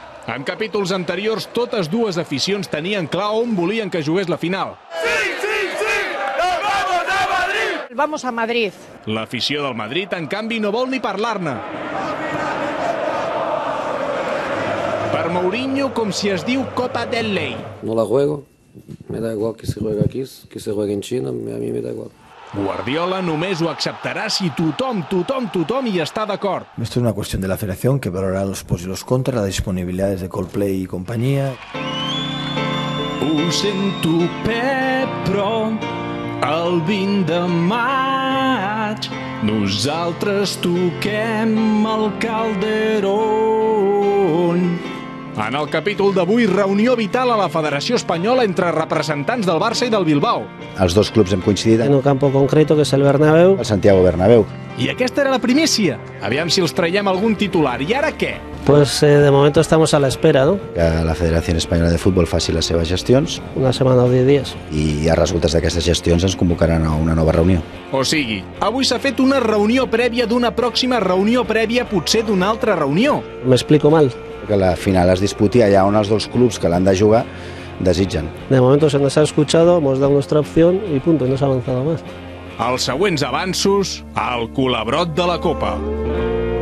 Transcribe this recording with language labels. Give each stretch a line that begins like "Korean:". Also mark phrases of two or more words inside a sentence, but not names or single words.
Catalan: En capítols anteriors, totes dues aficions tenien clar on volien que jugués la final.
Spanish: ¡Sí, sí, sí! ¡Nos vamos a Madrid! Vamos a Madrid.
Catalan: L'afició del Madrid, en canvi, no vol ni parlar-ne. Per Mourinho, com si es diu Copa del Rei.
Spanish: No la juego, me da igual que se juegue aquí, que se juegue en China, a mí me da igual.
Catalan: Guardiola només ho acceptarà si tothom hi està d'acord.
Spanish: Esto es una cuestión de la federación que valorará los pros y los contras, las disponibilidades de Coldplay y compañía.
Catalan: Ho sento, Pep, però el 20 de maig nosaltres toquem el Calderón. En el capítol d'avui, reunió vital a la Federació Espanyola entre representants del Barça i del Bilbao. Els dos clubs hem coincidit
Spanish: En un campo concreto que es el Bernabéu. el Santiago Bernabéu.
Catalan: I aquesta era la primícia. Aviam si els traiem algun titular. I ara què?
Spanish: Pues de momento estamos a la espera, ¿no?
Catalan: Que la Federació Espanyola de Futbol faci les seves gestions
Spanish: Una semana o 10 días.
Catalan: i a resultes d'aquestes gestions ens convocaran a una nova reunió. O sigui, avui s'ha fet una reunió prèvia d'una pròxima reunió prèvia, potser d'una altra reunió.
Spanish: ¿Me explico mal?
Catalan: Que la final es disputi allà on els dos clubs que l'han de jugar desitgen.
Spanish: De momento se nos ha escuchado, hemos dado nuestra opción y punto, no se ha avanzado más.
Catalan: Els següents avanços al Colabrot de la Copa.